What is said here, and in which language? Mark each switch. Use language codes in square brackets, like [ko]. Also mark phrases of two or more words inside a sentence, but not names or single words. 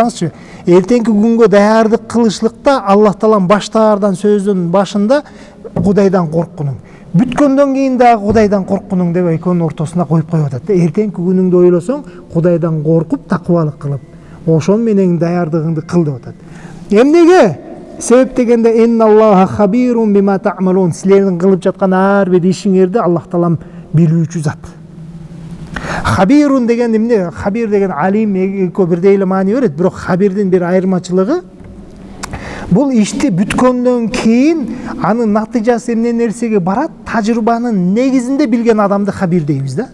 [ky] Караңызчы, эртеңки күнгө даярдык кылышлыкта Аллах Таалам баштаардан сөздүн башында Кудайдан коркуңуң. Бүткөндөн кийин дагы Кудайдан коркуңуң деп экөөнүн ортосуна коюп атат. Эртеңки күнүңдү ойлосоң, Кудайдан коркуп, такыбалык кылып, ошон менен даярдыгыңды кыл деп атат. Эмнеге? Себеп дегенде [ar] إن الله خبير بما تعملون. [ky] Силердин кылып жаткан ар бир ишиңерди Аллах Таалам билүүчү зат. Хабирун деген эмне? Хабир деген алим экөө бирдей эле маани берет, бирок хабирдин бир айырмачылыгы бул ишти бүткөндөн кийин анын натыйжасы эмне нерсеге барат, тажрыйбанын негизинде билген адамды хабир дейбиз да.